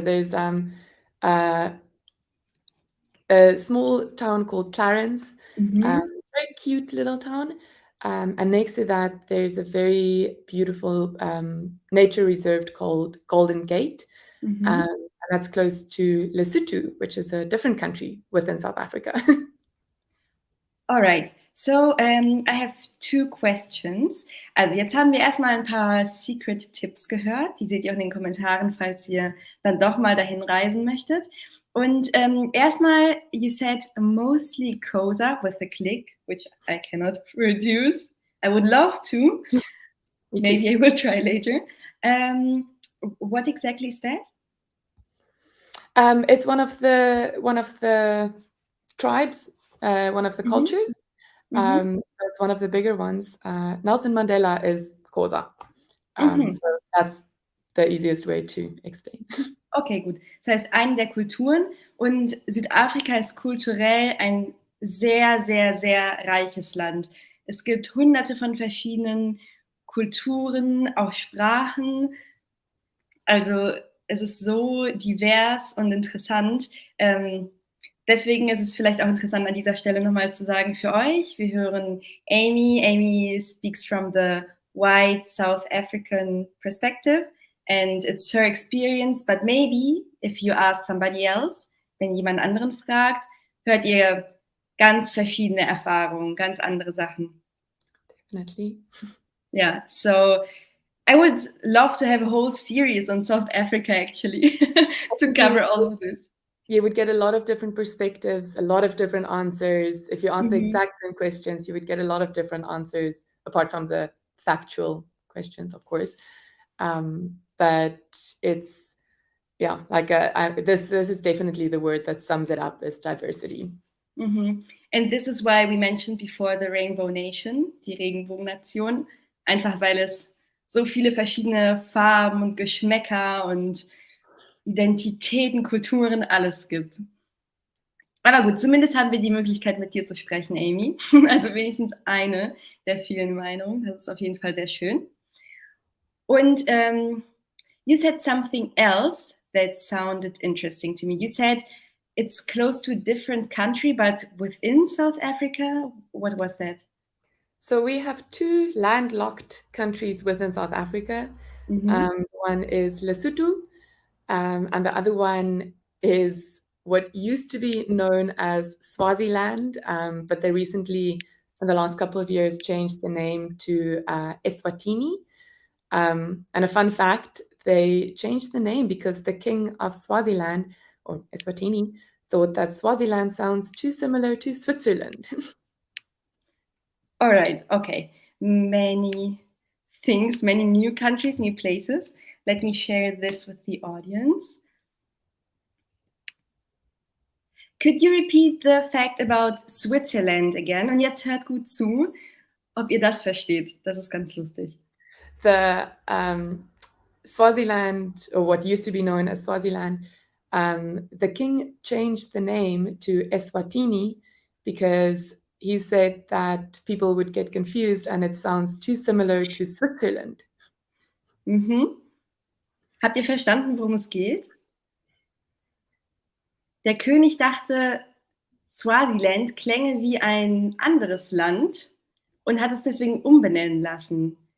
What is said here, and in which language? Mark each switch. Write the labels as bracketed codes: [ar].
[en] There's a small town called Clarence, very cute little town. And next to that, there's a very beautiful nature reserve called Golden Gate. And that's close to Lesotho, which is a different country within South Africa. All right. So, I have two questions. [de] Also, jetzt haben wir erstmal ein paar Secret-Tipps gehört. Die seht ihr auch in den Kommentaren, falls ihr dann doch mal dahin reisen möchtet. Und erstmal, [en] you said mostly Cosa with a click, which I cannot produce. I would love to. Maybe I will try later. What exactly is that? It's one of the tribes, one of the cultures. So it's one of the bigger ones. Nelson Mandela is Xhosa. So that's the easiest way to explain. [de] Okay, gut. Das heißt, eine der Kulturen, und Südafrika ist kulturell ein sehr, sehr, sehr reiches Land. Es gibt Hunderte von verschiedenen Kulturen, auch Sprachen. Also es ist so divers und interessant. Deswegen ist es vielleicht auch interessant, an dieser Stelle nochmal zu sagen für euch. Wir hören Aimee. [en] Aimee speaks from the white South African perspective. And it's her experience, but maybe if you ask somebody else, [de] wenn jemand anderen fragt, hört ihr ganz verschiedene Erfahrungen, ganz andere Sachen. [en] Definitely. Yeah, so I would love to have a whole series on South Africa, actually, to cover all of this. You would get a lot of different perspectives, a lot of different answers. If you ask the exact same questions, you would get a lot of different answers, apart from the factual questions, of course. But it's, yeah, like this is definitely the word that sums it up, is diversity. And this is why we mentioned before the Rainbow Nation, [de] die Regenbogennation, einfach weil es so viele verschiedene Farben und Geschmäcker und Identitäten, Kulturen, alles gibt. Aber gut, zumindest haben wir die Möglichkeit, mit dir zu sprechen, Aimee. Also wenigstens eine der vielen Meinungen. Das ist auf jeden Fall sehr schön. Und [en] you said something else that sounded interesting to me. You said it's close to a different country, but within South Africa. What was that? So we have two landlocked countries within South Africa. One is Lesotho, and the other one is what used to be known as Swaziland, but they recently, in the last couple of years, changed the name to Eswatini. And a fun fact, they changed the name because the king of Swaziland, or Eswatini, thought that Swaziland sounds too similar to Switzerland. All right, okay. Many things, many new countries, new places. Let me share this with the audience. Could you repeat the fact about Switzerland again? [de] Und jetzt hört gut zu, ob ihr das versteht. Das ist ganz lustig. [en] The Swaziland, or what used to be known as Swaziland, the king changed the name to Eswatini because he said that people would get confused and it sounds too similar to Switzerland. [de] Habt ihr verstanden, worum es geht? Der König dachte, Swaziland klänge wie ein anderes Land und hat es deswegen umbenennen lassen.